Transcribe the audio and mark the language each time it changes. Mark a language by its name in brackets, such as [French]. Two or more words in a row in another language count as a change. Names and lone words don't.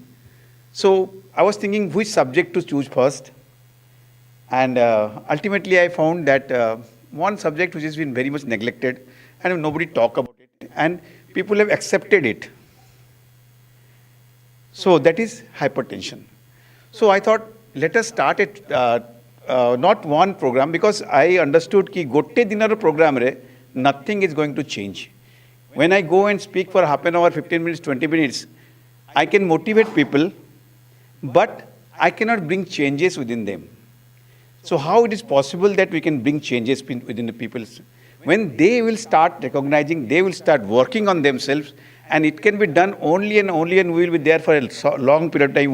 [English] So I was thinking which subject to choose first, and ultimately I found that one subject which has been very much neglected and nobody talk about it, and people have accepted it. So that is hypertension. So I thought, let us start it, not one program, because I understood [Odia] କି ଗୋଟେ ଦିନର program ରେ [English] nothing is going to change. When I go and speak for half an hour, 15 minutes, 20 minutes, I can motivate people, but I cannot bring changes within them. So how it is possible that we can bring changes within the people? When they will start recognizing, they will start working on themselves, and it can be done only and only, and we will be there for a long period of time.